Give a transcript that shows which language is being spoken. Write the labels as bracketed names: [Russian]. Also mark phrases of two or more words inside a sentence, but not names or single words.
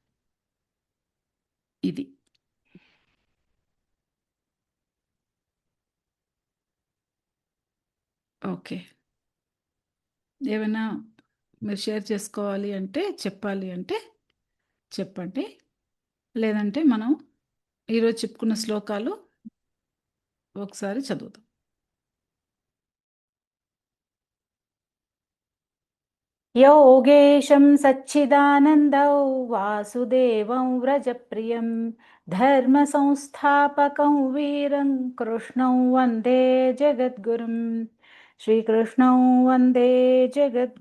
[Telugu] ఇది. ఓకే. ఏమైనా మీరు షేర్ చేసుకోవాలి అంటే, చెప్పాలి అంటే చెప్పండి. లేదంటే మనం ఈరోజు చెప్పుకున్న శ్లోకాలు ఒకసారి చదువుదాం. [Sanskrit] योगेशं सच्चिदानन्दौ वासुदेवं व्रजप्रियं धर्मसंस्थापकं वीरं कृष्णं वन्दे जगद्गुरुं श्रीकृष्णं वन्दे जगद्गुरुं।